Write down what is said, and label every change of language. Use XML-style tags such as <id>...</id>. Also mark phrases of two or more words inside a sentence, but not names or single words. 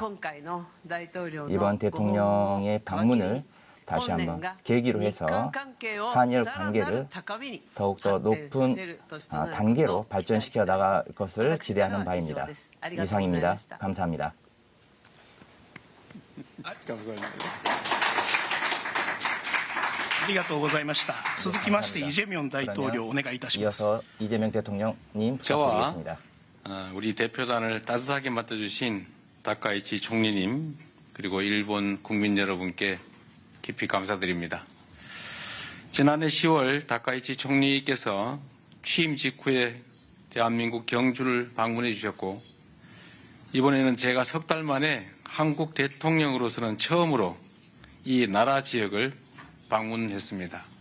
<ko>이번 대통령의 방문을 다시 한번 계기로 해서 한일 관계를 더욱더 높은 단계로 발전시켜 나갈 것을 기대하는 바입니다. 이상입니다. 감사합니다. 감사합니다.</ko> <ja>ありがとうございました。続きましてイ・ジェミョン大統領お願いいたします。</ja> <ko>이어서 이재명 대통령님 부탁드리겠습니다. 우리 대표단을 따뜻하게 맡아주신 다카이치 총리님 그리고 일본 국민 여러분께 깊이 감사드립니다. 지난해 10월 다카이치 총리께서 취임 직후에 대한민국 경주를 방문해 주셨고 이번에는 제가 석 달 만에 한국 대통령으로서는 처음으로 이 나라 지역을 방문했습니다.</ko>